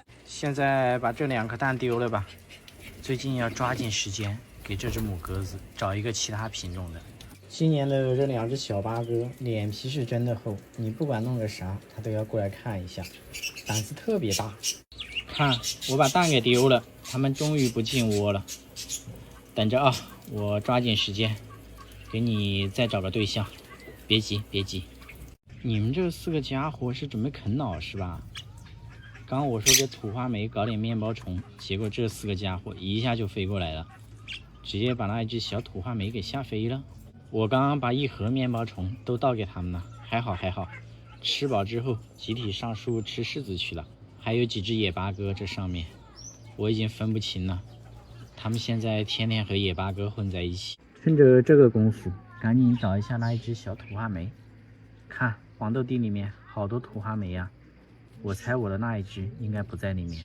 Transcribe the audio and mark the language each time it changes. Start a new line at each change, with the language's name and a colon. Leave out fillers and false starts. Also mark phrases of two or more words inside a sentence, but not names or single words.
Chinese: 現在把這2顆蛋丟了吧，最近要抓緊時間給這只母鴿子找一個其他品種的。今年的這2只小八哥臉皮是真的厚，你不管弄個啥它都要過來看一下，膽子特別大。看，我把蛋給丟了，他們終於不進窩了。等着啊，我抓緊時間給你再找個對象。別急，你們這4個家伙是準備啃老是吧？剛我說給土花梅搞點面包蟲，結果這4個家伙一下就飛過來了，直接把那一只小土花梅給嚇飛了。我剛剛把1盒面包蟲都倒給他們了，還好，吃飽之後集體上樹吃柿子去了。還有幾只野八哥，這上面我已經分不清了，他們現在天天和野八哥混在一起。趁着這個功夫，趕緊找一下那一只小土花梅。看黃豆地裡面好多土花梅呀，我猜我的那一只應該不在裡面。